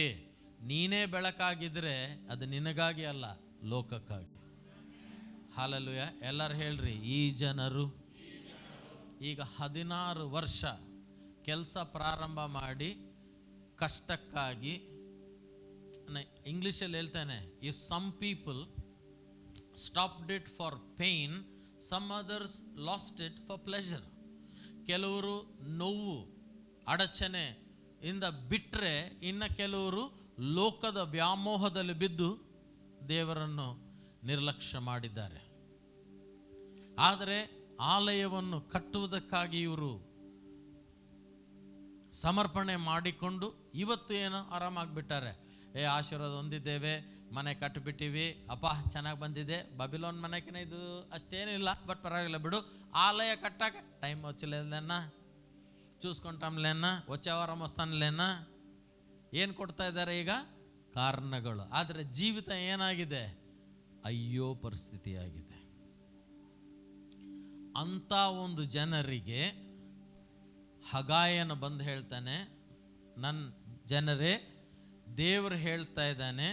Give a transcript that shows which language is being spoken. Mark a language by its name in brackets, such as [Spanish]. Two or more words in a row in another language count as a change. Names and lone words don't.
[Kannada] ನೀನೇ ಬೆಳಕಾಗಿದ್ದರೆ ಅದು ನಿನಗಾಗಿ ಅಲ್ಲ, ಲೋಕಕ್ಕಾಗಿ. ಹಲ್ಲೆಲೂಯಾ. ಎಲ್ಲರೂ ಹೇಳ್ರಿ, ಈ ಜನರು ಈಗ 16 ವರ್ಷ ಕೆಲಸ ಪ್ರಾರಂಭ ಮಾಡಿ ಕಷ್ಟಕ್ಕಾಗಿ ಇಂಗ್ಲೀಷಲ್ಲಿ ಹೇಳ್ತಾನೆ, [English] If some people stopped it for pain, some others lost it for pleasure. [Kannada] ಕೆಲವರು ನೋವು ಅಡಚಣೆ ಇಂದ ಬಿಟ್ಟರೆ, ಇನ್ನು ಕೆಲವರು ಲೋಕದ ವ್ಯಾಮೋಹದಲ್ಲಿ ಬಿದ್ದು ದೇವರನ್ನು ನಿರ್ಲಕ್ಷ್ಯ ಮಾಡಿದ್ದಾರೆ. ಆದರೆ ಆಲಯವನ್ನು ಕಟ್ಟುವುದಕ್ಕಾಗಿ ಇವರು ಸಮರ್ಪಣೆ ಮಾಡಿಕೊಂಡು ಇವತ್ತು ಏನೋ ಆರಾಮಾಗಿಬಿಟ್ಟಾರೆ. ಆಶೀರ್ವಾದ ಹೊಂದಿದ್ದೇವೆ, ಮನೆ ಕಟ್ಟಿಬಿಟ್ಟಿವಿ, ಅಪ್ಪ ಚೆನ್ನಾಗಿ ಬಂದಿದೆ, ಬಬಿಲೋನ್ ಮನೆಕಿನ ಇದು ಅಷ್ಟೇನಿಲ್ಲ, ಬಟ್ ಪರವಾಗಿಲ್ಲ ಬಿಡು, ಆಲಯ ಕಟ್ಟಾಕ ಟೈಮ್ [Telugu] వచ్చలేనా, చూసుకుంటాంలేనా, వచ్చే వారం వస్తానులేనా, [Kannada] ಏನು ಕೊಡ್ತಾ ಇದ್ದಾರೆ ಈಗ? ಕಾರಣಗಳು. ಆದರೆ ಜೀವಿತ ಏನಾಗಿದೆ? ಅಯ್ಯೋ ಪರಿಸ್ಥಿತಿಯಾಗಿದೆ. ಅಂಥ ಒಂದು ಜನರಿಗೆ ಹಗಾಯನ ಬಂದು ಹೇಳ್ತಾನೆ, ನನ್ನ ಜನರೇ, ದೇವರು ಹೇಳ್ತಾ ಇದ್ದಾನೆ.